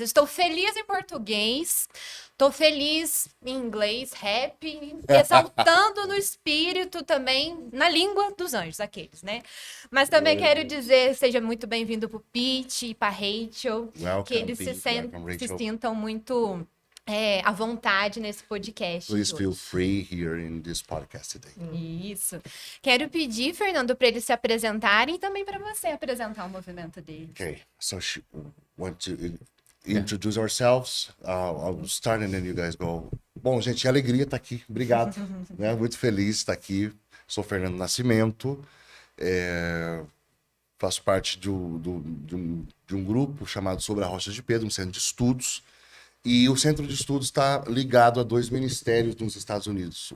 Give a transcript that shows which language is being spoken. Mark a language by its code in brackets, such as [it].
[pt] Estou feliz em português. Estou feliz em inglês, rap, exaltando no espírito também, na língua dos anjos, aqueles, né? Mas também quero dizer, seja muito bem-vindo para o Pete e para a Rachel, que eles se sintam muito à vontade nesse podcast. [en] Please feel free here in this podcast today. [pt] Isso. Quero pedir, Fernando, para eles se apresentarem e também para você apresentar o movimento deles. [en] Okay, so want to introduce ourselves? I'll start and then you guys go. [pt] Bom, gente, alegria estar aqui. Obrigado. Né? Muito feliz de estar aqui. Sou Fernando Nascimento. Faço parte de um grupo chamado Sobre a Rocha de Pedro, um centro de estudos. E o centro de estudos está ligado a 2 ministérios nos Estados Unidos.